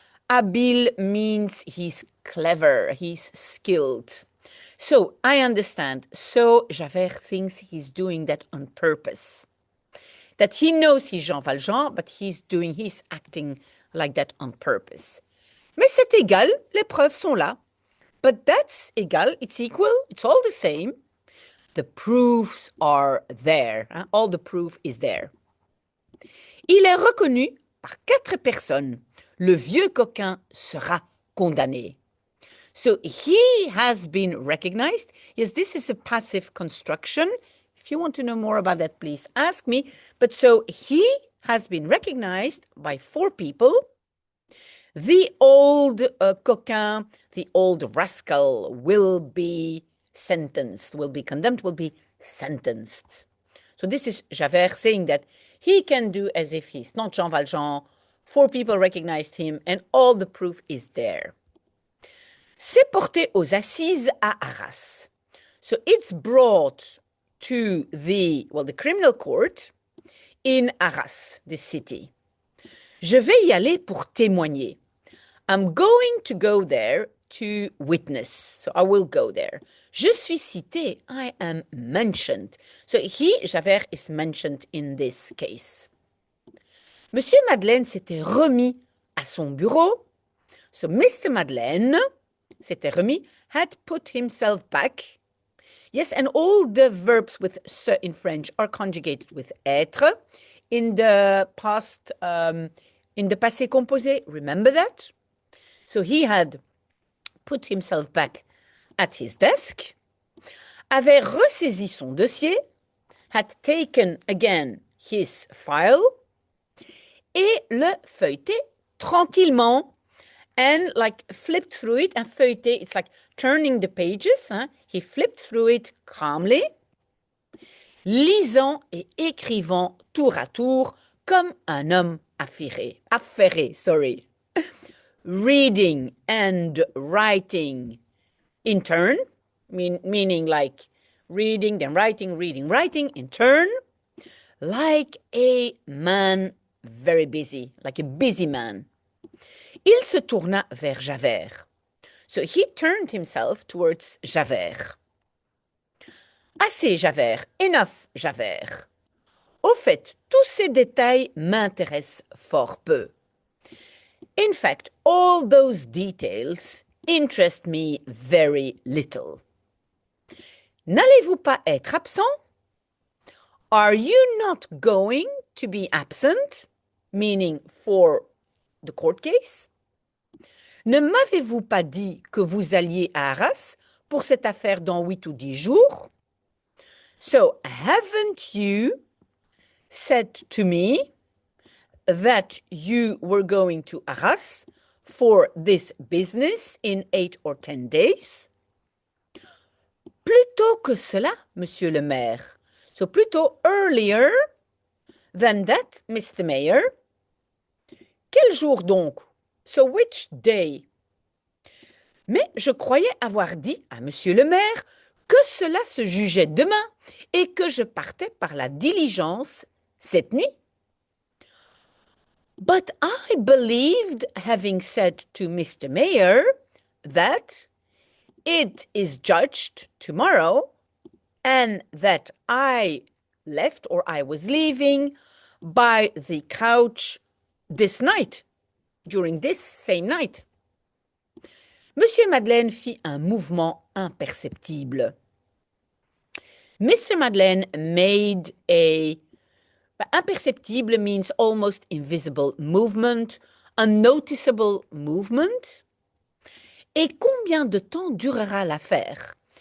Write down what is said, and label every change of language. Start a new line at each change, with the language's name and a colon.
English: Habile means he's clever, he's skilled. So I understand. So Javert thinks he's doing that on purpose. That he knows he's Jean Valjean, but he's acting like that on purpose.
French: Mais c'est égal, les preuves sont là.
English: But that's égal, it's equal, it's all the same. The proofs are there. Hein? All the proof is there.
French: Il est reconnu par 4 personnes. Le vieux coquin sera condamné.
English: So he has been recognized. Yes, this is a passive construction. If you want to know more about that, please ask me. But so he has been recognized by 4 people. The old coquin, the old rascal will be sentenced, will be condemned, will be sentenced. So this is Javert saying that he can do as if he's not Jean Valjean. 4 people recognized him and all the proof is there.
French: C'est porté aux assises à Arras.
English: So it's brought to the criminal court in Arras, the city.
French: Je vais y aller pour témoigner.
English: I'm going to go there to witness. So I will go there.
French: Je suis cité.
English: I am mentioned. So Javert, is mentioned in this case.
French: Monsieur Madeleine s'était remis à son bureau.
English: So Mr. Madeleine
French: s'était remis,
English: had put himself back. Yes, and all the verbs with se in French are conjugated with être. In the past, in the passé composé, remember that? So he had put himself back at his desk,
French: avait ressaisi son dossier,
English: had taken again his file,
French: et le feuilletait tranquillement,
English: and like flipped through it, and feuilleter, it's like turning the pages, hein? He flipped through it calmly,
French: lisant et écrivant tour à tour comme un homme affairé, sorry.
English: Reading and writing in turn, meaning like reading, then writing, reading, writing in turn, like a man very busy, like a busy man.
French: Il se tourna vers Javert.
English: So he turned himself towards Javert.
French: Assez, Javert.
English: Enough, Javert.
French: Au fait, tous ces détails m'intéressent fort peu.
English: In fact, all those details interest me very little.
French: N'allez-vous pas être absent?
English: Are you not going to be absent? Meaning for the court case?
French: Ne m'avez-vous pas dit que vous alliez à Arras pour cette affaire dans 8 ou 10 jours?
English: So, haven't you said to me that you were going to Arras for this business in 8 or 10 days?
French: Plutôt que cela, monsieur le maire.
English: So, plutôt earlier than that, Mr. Mayor.
French: Quel jour donc?
English: So, which day?
French: Mais je croyais avoir dit à monsieur le maire que cela se jugeait demain et que je partais par la diligence cette nuit.
English: But I believed, having said to Mr. Mayor, that it is judged tomorrow and that I left or I was leaving by the couch this night, during this same night.
French: Monsieur Madeleine fit un mouvement imperceptible. Mr.
English: Madeleine made a imperceptible means almost invisible movement, unnoticeable movement.
French: Et combien de temps durera l'affaire?